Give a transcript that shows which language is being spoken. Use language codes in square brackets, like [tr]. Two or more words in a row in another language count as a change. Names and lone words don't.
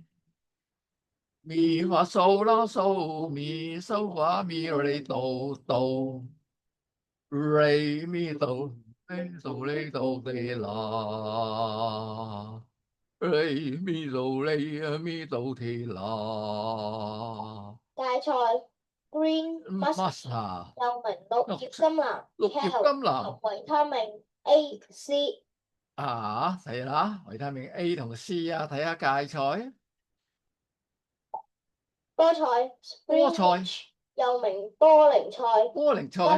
[yue] 咪發嗦啦嗦咪嗦發咪嚟到嚟咪到嚟到地啦嚟咪到嚟啊咪到地啦。芥菜 [en] green mustard， [yue] Must 又名綠葉甘藍綠葉 kale，甘藍含維他命 A、C。啊，係啦，維他命 A 同 C 啊，睇下芥菜、菠菜菠菜、 spinach，又名波棱菜，菠薐菜、